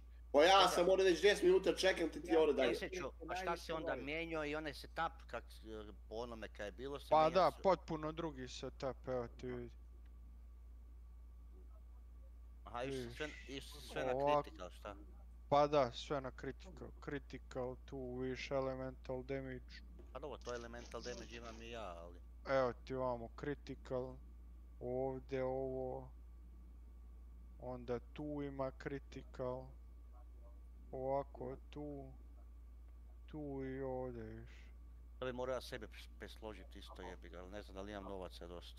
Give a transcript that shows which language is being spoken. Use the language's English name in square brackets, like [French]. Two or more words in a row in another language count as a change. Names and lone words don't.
[Croatian] Pa ja sam ovdje već 10 minuta čekam ti ovdje dalje. A šta se onda mijenjao i onaj setup kak po onome kaj je bilo se Pa da, potpuno drugi setup, evo ti vidi. Aha, išli sve na critical, šta? Pa da, sve na critical. Critical, tu viš [English] elemental damage. [Croatian] Pa dobro, to [English] elemental damage [Croatian] imam i ja, ali... Evo ti ovamo critical. Ovdje ovo. Onda tu ima critical. Ovako tu. Tu i ovdje viš. To bi morao ja sebe presložiti isto jebi ga, ali ne znam da li imam novaca dosta.